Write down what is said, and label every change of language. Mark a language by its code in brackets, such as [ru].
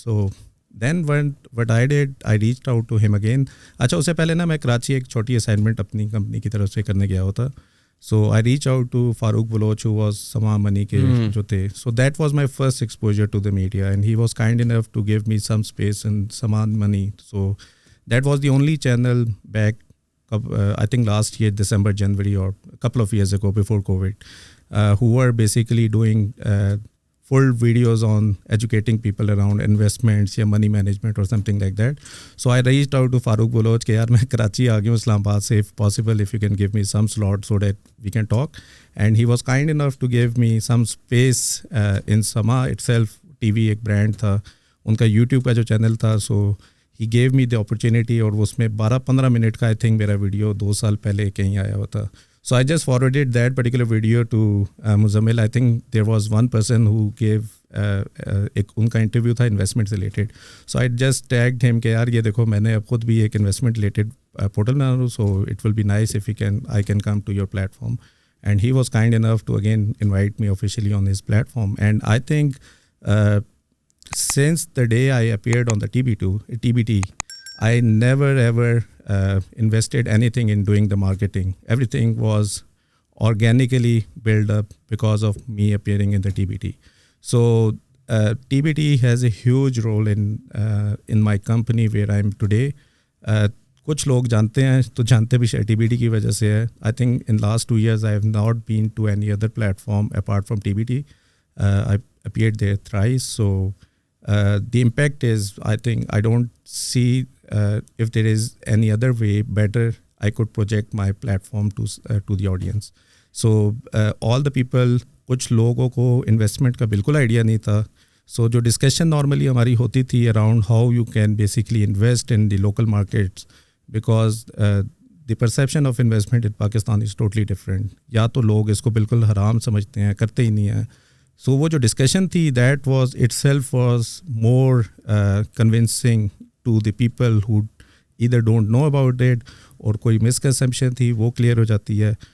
[en] So then what I did, I reached out to him again. [ur] اچھا اس سے پہلے نا میں کراچی ایک چھوٹی اسائنمنٹ اپنی کمپنی کی طرف سے کرنے گیا ہوتا. [en] So I reached out to Farooq Baloch, who was Samaan Money [ur] کے جو تھے. [en] So that was my first exposure to the media, and he was kind enough to give me some space in Samaan Money. So that was the only channel back, I think last year, December, January, or a couple of years ago before COVID, who were basically doing full videos on educating people around investments یا money management or something like that. So I reached out to Farooq Baloch [ur] کہ یار میں کراچی آ گیا ہوں اسلام آباد سے, [en] if possible if you can give me some slot so that we can talk. And he was kind enough to give me some space in Sama itself. [ur] TV ایک brand تھا ان کا, YouTube کا جو چینل تھا. [en] So he gave me the opportunity, [ur] اور اس میں 12-15 minute کا [en] I think [ur] میرا ویڈیو 2 سال پہلے کہیں آیا ہوا تھا. [en] So I just forwarded that particular video to Muzammil. I think there was one person who gave [ur] ایک ان کا انٹرویو تھا investment related. [en] So I just tagged him [ur] کہ یار یہ دیکھو میں نے اب خود بھی ایک انویسٹمنٹ ریلیٹڈ پورٹل بنا رہا ہوں, [en] so it will be nice if I can come to your platform. And he was kind enough to again invite me officially on his platform. And I think since the day I appeared on the TBT, I never ever invested anything in doing the marketing. Everything was organically built up because of me appearing in the TBT. So TBT has a huge role in my company where I am today. [ur] کچھ لوگ جانتے ہیں تو جانتے بھی شاید TBT کی وجہ سے ہے. [en] I think in last 2 years I have not been to any other platform apart from TBT. I appeared there thrice. So the impact is, I think, I don't see if there is any other way better I could project my platform to the audience. So all the people, [ur] کچھ لوگوں کو investment کا بالکل idea نہیں تھا. [en] so [ur] جو discussion normally ہماری ہوتی تھی [en] Around how you can basically invest in the local markets, because the perception of investment in Pakistan is totally different. [ur] یا تو لوگ اس کو بالکل حرام سمجھتے ہیں, کرتے ہی نہیں ہیں. سو وہ جو ڈسکشن تھی [en] that was itself was more convincing to the people who either don't know about it, [ur] اور کوئی مسکنسیپشن تھی وہ کلیئر ہو جاتی ہے.